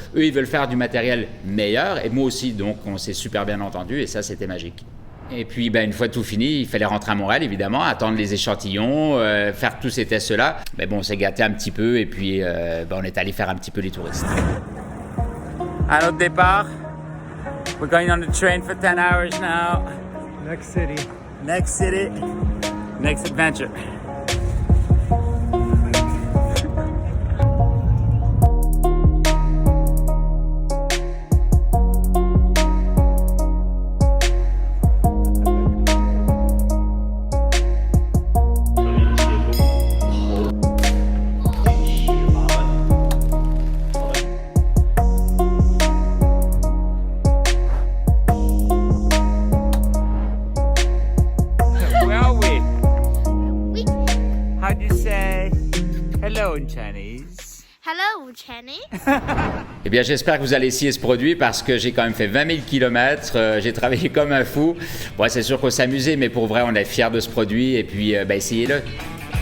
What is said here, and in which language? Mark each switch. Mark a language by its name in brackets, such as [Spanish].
[French] Eux, ils veulent faire du matériel meilleur et moi aussi. Donc, on s'est super bien entendu et ça, c'était magique. Et puis, une fois tout fini, il fallait rentrer à Montréal, évidemment, attendre les échantillons, faire tous ces tests-là. Mais bon, on s'est gâté un petit peu et puis on est allé faire un petit peu les touristes. À notre départ, [English] we're going on the train for 10 hours now. Next city. Next city, next adventure. How do you say hello in Chinese? Hello, Chinese. [French] Eh bien, j'espère que vous allez essayer ce produit parce que j'ai quand même fait 20 000 km, j'ai travaillé comme un fou. Bon, c'est sûr qu'on s'amusait, mais pour vrai, on est fiers de ce produit et puis, essayez-le.